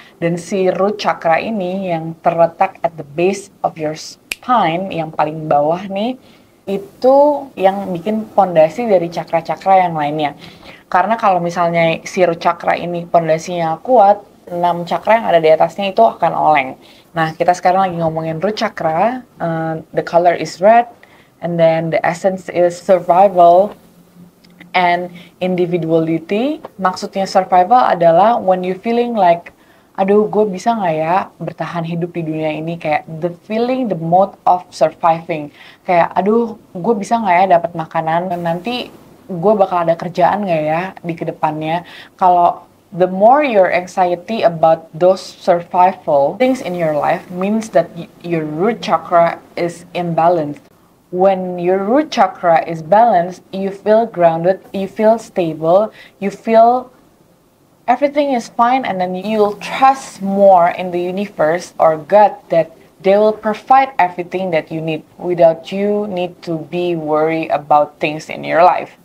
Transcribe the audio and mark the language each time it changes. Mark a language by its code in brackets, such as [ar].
[id] Dan si root chakra ini yang terletak [en] at the base of your spine, [id] yang paling bawah nih, itu yang bikin pondasi dari chakra-chakra yang lainnya. Karena kalau misalnya si root chakra ini pondasinya kuat, 6 chakra yang ada di atasnya itu akan oleng. Nah, kita sekarang lagi ngomongin root chakra. [en] The color is red, and then the essence is survival and individuality. [id] Maksudnya survival adalah [en] when you feeling like, [id] aduh, gue bisa nggak ya bertahan hidup di dunia ini, kayak [en] the feeling, the mode of surviving. [id] Kayak, aduh, gue bisa nggak ya dapat makanan, nanti gue bakal ada kerjaan nggak ya di kedepannya. Kalau [en] the more your anxiety about those survival things in your life means that your root chakra is imbalanced. When your root chakra is balanced, you feel grounded, you feel stable, you feel everything is fine, and then you'll trust more in the universe or God that they will provide everything that you need without you need to be worried about things in your life.